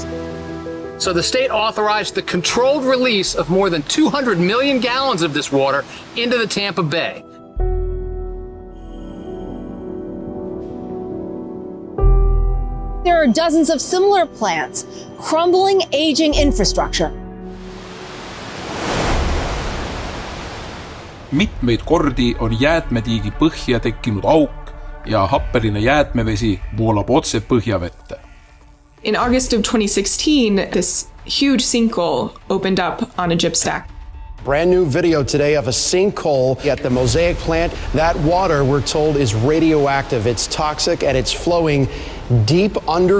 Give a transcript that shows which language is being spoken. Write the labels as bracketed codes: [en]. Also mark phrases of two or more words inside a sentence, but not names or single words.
[en] So the state authorized the controlled release of more than 200 million gallons of this water into the Tampa Bay. There are dozens of similar plants, crumbling, aging infrastructure. [et] Mitmeid kordi on jäätmetiigi põhja tekkinud auk ja happeline jäätmevesi voolab otse põhjavette. [en] In August of 2016, this huge sinkhole opened up on a gyp stack. Brand new video today of a sinkhole at the Mosaic plant. That water, we're told, is radioactive. It's toxic and it's flowing deep underground.